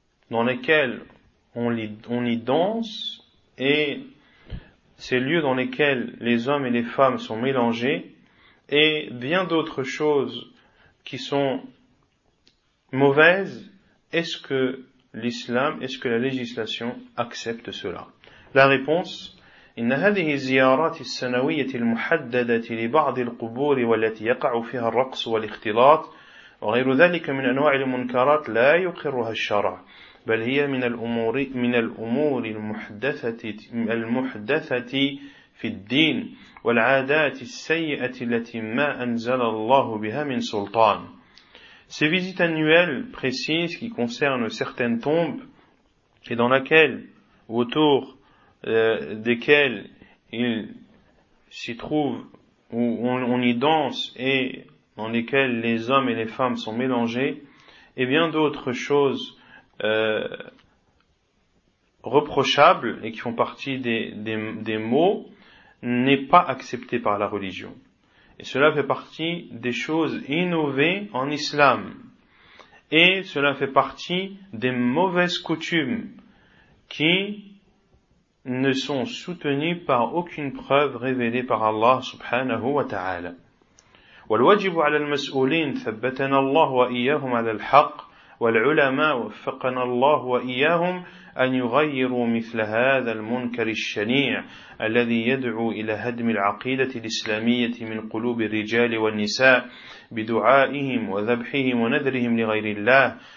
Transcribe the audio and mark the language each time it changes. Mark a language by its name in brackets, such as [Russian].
[French] dans lesquelles on y danse, et ces lieux dans lesquels les hommes et les femmes sont mélangés, et bien d'autres choses qui sont mauvaises, est-ce que l'islam, est-ce que la législation accepte cela? La réponse, [Arabic] إن هذه الزيارات السنوية المحددة لبعض القبور والتي يقع فيها الرقص والاختلاط وغير ذلك من أنواع المنكرات لا يقرها الشرع بل هي من الأمور المحدثة في الدين والعادات السيئة التي ما أنزل الله بها من سلطان. [French] Ces visites annuelles précises qui concernent certaines tombes et dans laquelle autour desquels il s'y trouve où on y danse et dans lesquels les hommes et les femmes sont mélangés et bien d'autres choses reprochables et qui font partie des maux n'est pas accepté par la religion. Et cela fait partie des choses innovées en islam. Et cela fait partie des mauvaises coutumes qui ne sont soutenues par aucune preuve révélée par Allah subhanahu wa ta'ala. [Arabic] والواجب على المسؤولين ثبتنا الله وإياهم على الحق والعلماء وفقنا الله وإياهم أن يغيروا مثل هذا المنكر الشنيع الذي يدعو إلى هدم العقيدة الإسلامية من قلوب الرجال والنساء بدعائهم وذبحهم ونذرهم لغير الله